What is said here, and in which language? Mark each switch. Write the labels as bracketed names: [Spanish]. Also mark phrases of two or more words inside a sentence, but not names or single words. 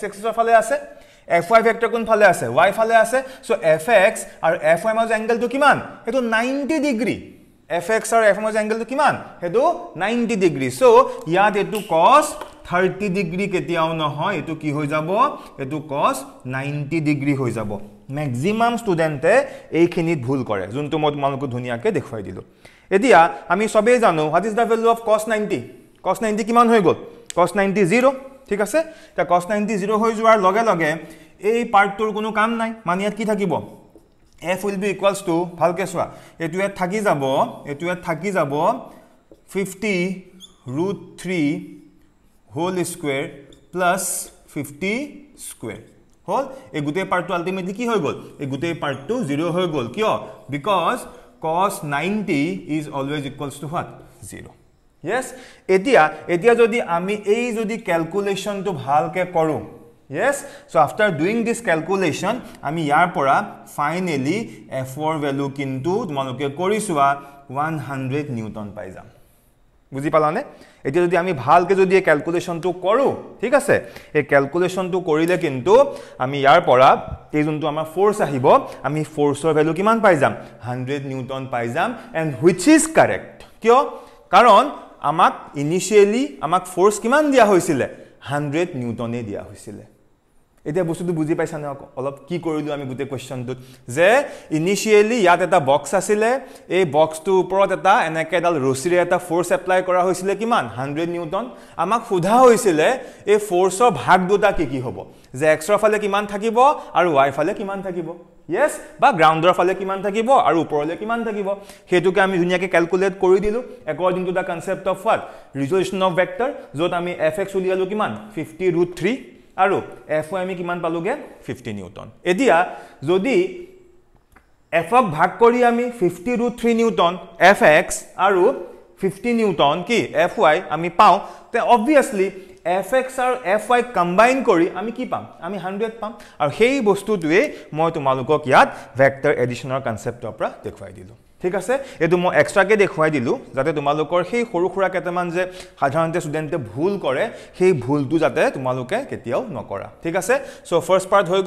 [Assamese] এক্সিছৰ ফালে আছে fy ভেক্টৰ কোন ফালে আছে y ফালে আছে সো fx আৰু fy মাজৰ এংগলটো কিমান এটো 90 ডিগ্ৰী fx আৰু fy মাজৰ এংগলটো কিমান এটো 90 ডিগ্ৰী সো ইয়াত এটো cos 30 ডিগ্ৰী কেতিয়াও নহয় এটো কি হৈ যাব এটো cos 90 ডিগ্ৰী হৈ যাব [English] maximum students [Assamese] এইখিনিত ভুল কৰে যোনটো মই তোমালোকক ধুনিয়াকে দেখুৱাই দিলো এতিয়া আমি সবে জানো [English] what is the value of cos [Assamese] 90 কিমান হৈ গল cos 90 0 ঠিক আছে তা cos 90 0 হৈ যোৱাৰ লগে লগে এই পাৰ্টটোৰ কোনো কাম নাই মানে ইয়াত কি থাকিব [English] f will be equals to [Assamese] ভালকে চোৱা এটো ইয়াত থাকি যাব 50√3 [English] whole square plus 50 square [Assamese] হল এই গুটে পাৰ্টটো আলটিমেটলি কি হৈ গল এই গুটে পাৰ্টটো 0 হৈ গল কিয় because [English] cos 90 is always equals to what 0 yes [Assamese] এতিয়া যদি আমি এই যদি ক্যালকুলেশনটো ভালকে কৰো [English] yes so after doing this calculation [Assamese] আমি ইয়াৰ পৰা finally f ৰ ভ্যালু কিন্তু তোমালোকে কৰিছোৱা 100 নিউটন পাই যাম বুজি পালানে এতিয়া যদি আমি ভালকে যদি এই ক্যালকুলেশনটো কৰো ঠিক আছে এই ক্যালকুলেশনটো কৰিলে কিন্তু আমি ইয়াৰ পৰা এই যোনটো আমাৰ ফোর্স আহিব আমি ফোর্সৰ ভ্যালু কিমান পাই যাম 100 নিউটন পাই যাম [English] and which is correct [Assamese] কিয় কাৰণ আমাক ইনিশিয়ালি আমাক ফোর্স কিমান দিয়া হৈছিল 100 নিউটনে দিয়া হৈছিল এতিয়া বস্তুটো বুজি পাইছা না অলপ কি কৰিলো আমি গুটে কোৱেশ্চনটোত যে ইনিশিয়ালি ইয়াত এটা বক্স আছিল এই বক্সটো ওপৰত এটা এনেকেডাল ৰছিৰে এটা ফোর্স এপ্লাই কৰা হৈছিল কিমান 100 নিউটন আমাক সোধা হৈছিল এই ফোর্সৰ ভাগ দুটা কি হ'ব যে x ৰ ফালে কিমান থাকিব আৰু y ফালে কিমান থাকিব yes বা গ্ৰাউণ্ডৰ ফালে কিমান থাকিব আৰু ওপৰলে কিমান থাকিব হেতুকে আমি ধুনিয়াকে ক্যালকুলেট কৰি দিলো [English] according to the concept of what resolution of vector [Assamese] যত আমি fx উলিয়ালো কিমান 50√3 আৰু fy আমি কিমান পালোগে 50 নিউটন এতিয়া যদি f ক ভাগ কৰি আমি 50√3 নিউটন fx আৰু 50 নিউটন কি fy আমি পাও তে obviously fx আৰু fy কম্বাইন কৰি আমি কি পাম আমি 100 পাম আৰু সেই বস্তুটোৱে মই তোমালোকক ইয়াত ভেক্টৰ এডিশনৰ কনসেপ্টৰ পৰা দেখুৱাই দিলো ঠিক আছে এটো মই এক্সট্ৰাকে দেখুৱাই দিলো যাতে তোমালোকৰ সেই সৰুখুৰা কেটামান যে সাধাৰণতে স্টুডেন্টে ভুল কৰে সেই ভুলটো যাতে তোমালোকে কেতিয়াও নকৰা ঠিক আছে সো [English] first part [Assamese] হৈ গল